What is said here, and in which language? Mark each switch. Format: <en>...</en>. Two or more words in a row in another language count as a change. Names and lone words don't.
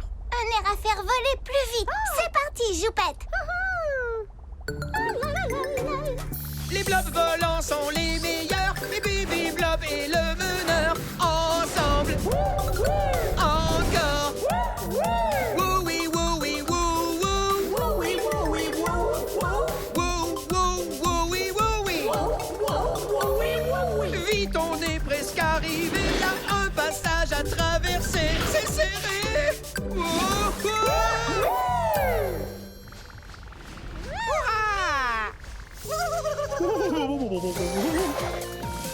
<fr>Un air à faire voler plus vite. C'est parti, Joupette. Les blobs volants sont les meilleurs. Les Bibi Blob et le meneur. Ensemble. Encore. Wou oui, wou oui, wou wou. Wou oui, wou oui, wou wou. Wou wou, wou oui, wou oui. Wou oui, wou oui. Vite, on est presque arrivé. Y a un passage à traverser. C'est serré. Wou wou. Le nord glacial.</fr>